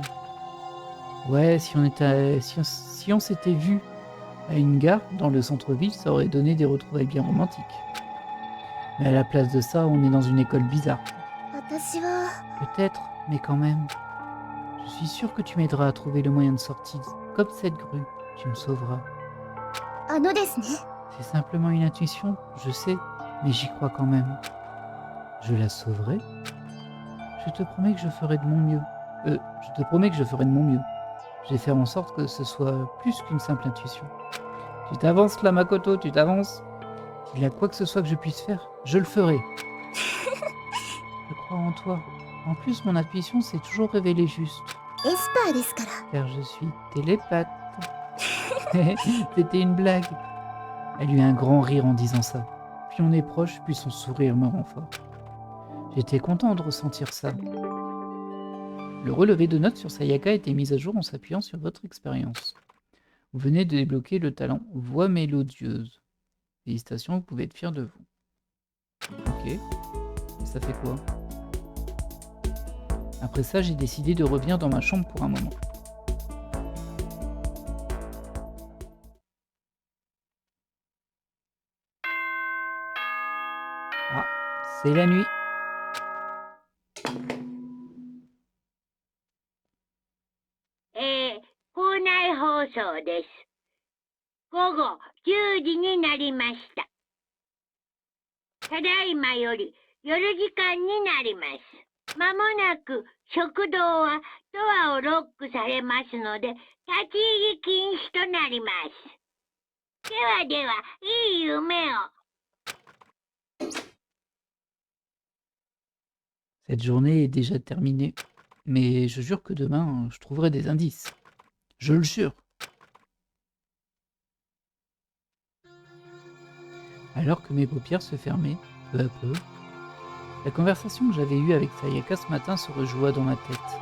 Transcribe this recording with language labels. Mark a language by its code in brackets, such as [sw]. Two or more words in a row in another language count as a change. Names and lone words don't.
[fr] Ouais, si on s'était vu à une gare dans le centre-ville, ça aurait donné des retrouvailles bien romantiques. Mais à la place de ça, on est dans une école bizarre. [ja] 私は、 [fr] Peut-être, mais quand même. Je suis sûr que tu m'aideras à trouver le moyen de sortie. Comme cette grue, tu me sauveras. [ja] あのですね。 [fr] C'est simplement une intuition, je sais, mais j'y crois quand même. Je la sauverai? Je te promets que je ferai de mon mieux. Je te promets que je ferai de mon mieux. Je vais faire en sorte que ce soit plus qu'une simple intuition. Tu t'avances là, Makoto, tu t'avances. S'il y a quoi que ce soit que je puisse faire, je le ferai. Je crois en toi. En plus, mon intuition s'est toujours révélée juste. [ja] エスパーですから。 [fr] Car je suis télépathe. C'était une blague. Elle eut un grand rire en disant ça. Plus on est proche, plus son sourire me rend fort. J'étais content de ressentir ça. Le relevé de notes sur Sayaka a été mis à jour en s'appuyant sur votre expérience. Vous venez de débloquer le talent Voix mélodieuse. Félicitations, vous pouvez être fier de vous. Ok. Ça fait quoi? Après ça, j'ai décidé de revenir dans ma chambre pour un moment. Ah, c'est la nuit. [ja] 校内放送です。午後10時になりました。ただいまより夜時間になります。まもなく食堂はドアをロックされますので、立ち入り禁止となります。ではでは、いい夢を。 [fr] Cette journée est déjà terminée. Mais je jure que demain, je trouverai des indices. Je le jure. Alors que mes paupières se fermaient, peu à peu, la conversation que j'avais eue avec Sayaka ce matin se rejoua dans ma tête.